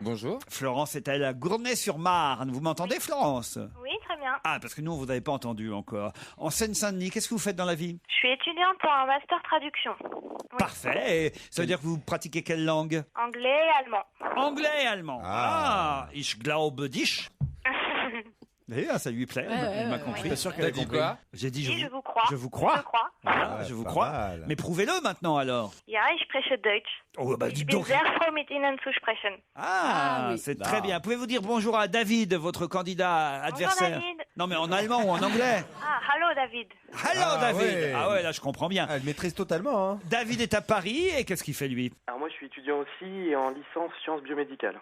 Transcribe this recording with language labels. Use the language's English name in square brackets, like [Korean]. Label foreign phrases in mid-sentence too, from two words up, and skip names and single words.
[French] Bonjour. Florence est à Gournay-sur-Marne. Vous m'entendez Florence? Oui, très bien. Ah, parce que nous, on vous avait pas entendu encore. En Seine-Saint-Denis, qu'est-ce que vous faites dans la vie? Je suis étudiante pour un master traduction. Parfait. Et ça veut dire que vous pratiquez quelle langue? Anglais et allemand. Anglais et allemand. [German] Ah, ich glaube dich. [French] Ça lui plaît, il m'a compris. ouais. Sûr T'as dit quoi? J'ai dit Je vous crois. Je vous crois. Je crois. Voilà, je vous crois. mal. Mais prouvez-le maintenant alors. [German] Ja, ich spreche Deutsch. [French] Oh, bah, [German] Ich [French] dites [German] bin [French] donc. [German] sehr froh, mit Ihnen zu sprechen. [French] Ah, oui. c'est très bien. Pouvez-vous dire bonjour à David, votre candidat adversaire? David. Non, mais en allemand ou en anglais? [German] Ah, hallo David. [English] Hello David. [French] Ah ouais, là je comprends bien. Elle maîtrise totalement. Hein. David est à Paris et qu'est-ce qu'il fait lui? Alors moi je suis étudiant aussi et en licence sciences biomédicales.